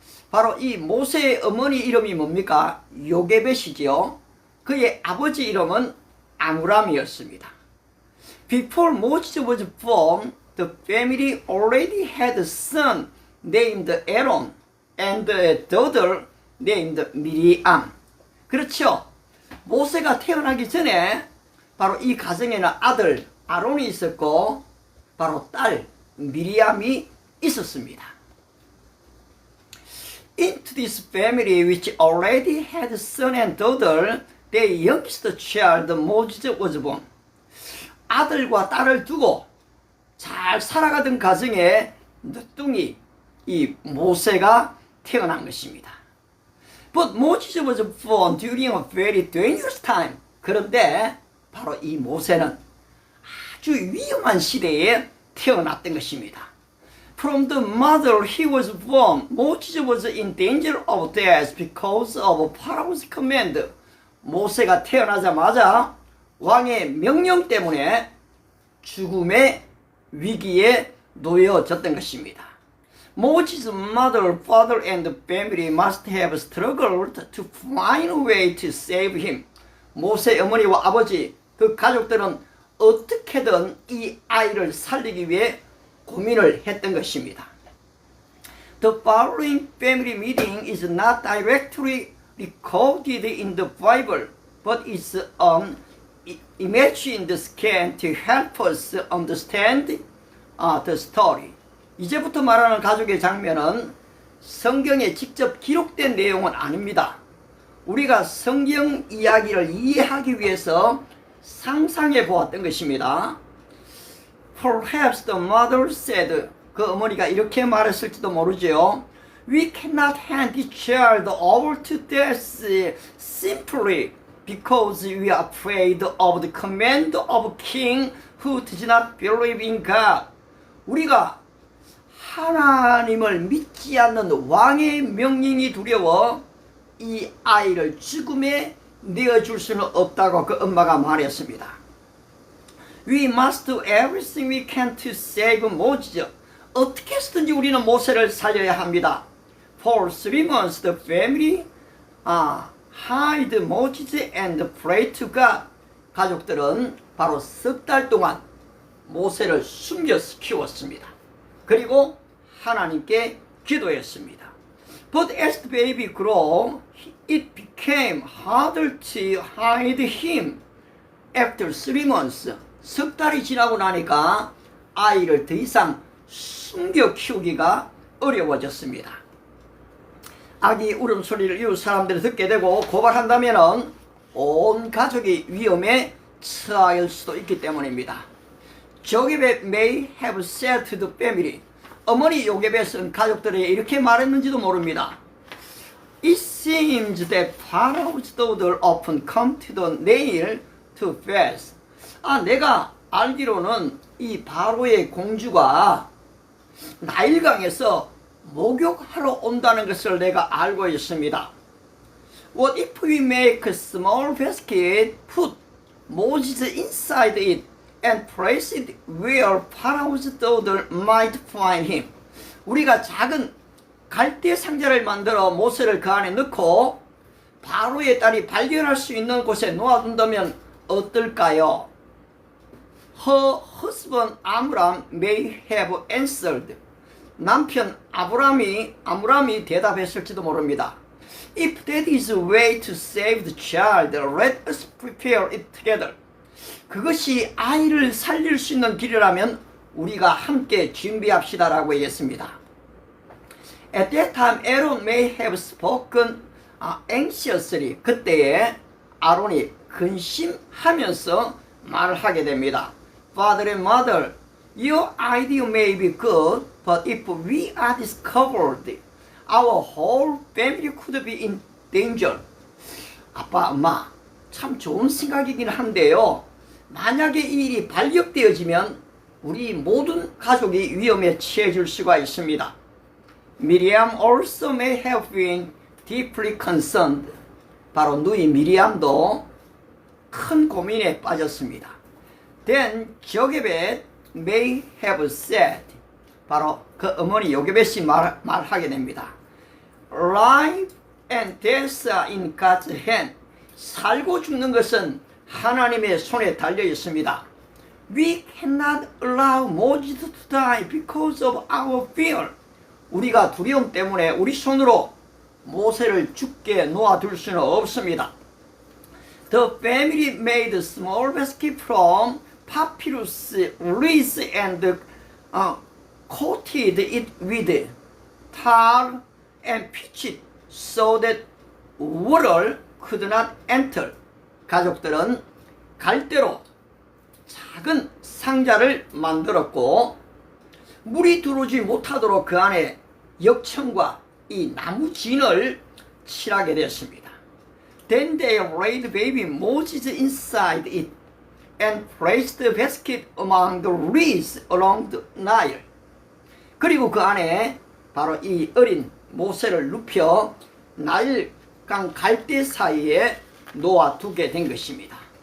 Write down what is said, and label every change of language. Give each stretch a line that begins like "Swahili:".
Korean: 바로 이 모세의 어머니 이름이 뭡니까? 요게벳이지요. 그의 아버지 이름은 아므람이었습니다.
English: Before Moses was born, the family already had a son named Aaron and a daughter named Miriam.
Korean: 그렇죠. 모세가 태어나기 전에 바로 이 가정에는 아들 아론이 있었고 바로 딸 미리암이 있었습니다.
English: Into this family which already had son and daughter, their youngest child Moses was born.
Korean: 아들과 딸을 두고 잘 살아가던 가정에 늦둥이 이 모세가 태어난 것입니다.
English: But Moses was born during a very dangerous time.
Korean: 그런데 바로 이 모세는 아주 위험한 시대에 태어났던 것입니다.
English: From the mother he was born, Moses was in danger of death because of Pharaoh's command.
Korean: 모세가 태어나자마자 왕의 명령 때문에 죽음의 위기에 놓여졌던 것입니다.
English: Moses' mother, father, and family must have struggled to find a way to save him.
Korean: 모세 어머니와 아버지, 그 가족들은 어떻게든 이 아이를 살리기 위해 고민을 했던 것입니다.
English: The following family meeting is not directly recorded in the Bible, but is an imagined scan to help us understand the story.
Korean: 이제부터 말하는 가족의 장면은 성경에 직접 기록된 내용은 아닙니다. 우리가 성경 이야기를 이해하기 위해서 상상해 보았던 것입니다.
English: Perhaps the mother said,
Korean: 그 어머니가 이렇게 말했을지도 모르죠.
English: We cannot hand this child over to death simply because we are afraid of the command of a king who does not believe in God.
Korean: 우리가 하나님을 믿지 않는 왕의 명령이 두려워 이 아이를 죽음에 내어줄 수는 없다고 그 엄마가 말했습니다.
English: We must do everything we can to save Moses.
Korean: 어떻게 해서든지 우리는 모세를 살려야 합니다.
English: For 3 months the family hid Moses and prayed to God.
Korean: 가족들은 바로 3달 동안 모세를 숨겨서 키웠습니다. 그리고 하나님께 기도했습니다.
English: But as the baby grew, it became harder to hide him. After 3 months,
Korean: 3달이 지나고 나니까 아이를 더 이상 숨겨 키우기가 어려워졌습니다. 아기 울음소리를 이웃 사람들이 듣게 되고 고발한다면 온 가족이 위험에 처할 수도 있기 때문입니다.
English: Jochebed may have said to the family,
Korean: 어머니 요게벳은 가족들에게 이렇게 말했는지도 모릅니다.
English: It seems that Pharaoh's daughter often come to the Nile to fast.
Korean: 내가 알기로는 이 바로의 공주가 나일강에서 목욕하러 온다는 것을 내가 알고 있습니다.
English: What if we make a small basket, put Moses inside it, and place it where Pharaoh's daughter might find him?
Korean: 우리가 작은 갈대 상자를 만들어 모세를 그 안에 넣고 바로의 딸이 발견할 수 있는 곳에 놓아둔다면 어떨까요?
English: Her husband Amram may have answered.
Korean: 남편 아므람이 대답했을지도 모릅니다.
English: If that is a way to save the child, let us prepare it together.
Korean: 그것이 아이를 살릴 수 있는 길이라면 우리가 함께 준비합시다라고 얘기했습니다.
English: At that time, Aaron may have spoken anxiously.
Korean: 그때에 아론이 근심하면서 말을 하게 됩니다.
English: Father and mother, your idea may be good, but if we are discovered, our whole family could be in danger.
Korean: 아빠, 엄마, 참 좋은 생각이긴 한데요. 만약에 이 일이 발견되어지면 우리 모든 가족이 위험에 처해질 수가 있습니다.
English: Miriam also may have been deeply concerned.
Korean: 바로 누이 미리암도 큰 고민에 빠졌습니다.
English: Then Jochebed may have said.
Korean: 바로 그 어머니 요게벳이 말하게 됩니다.
English: Life and death are in God's hand.
Korean: 살고 죽는 것은 하나님의 손에 달려 있습니다.
English: We cannot allow Moses to die because of our fear.
Korean: 우리가 두려움 때문에 우리 손으로 모세를 죽게 놓아둘 수는 없습니다.
English: The family made a small basket from papyrus leaves and coated it with tar and pitched so that water could not enter.
Korean: 가족들은 갈대로 작은 상자를 만들었고 물이 들어오지 못하도록 그 안에 역청과 이 나무 진을 칠하게 되었습니다.
English: Then they laid baby Moses inside it and placed the basket among the reeds along the Nile.
Korean: 그리고 그 안에 바로 이 어린 모세를 눕혀 나일강 갈대 사이에 놓아두게 된 것입니다.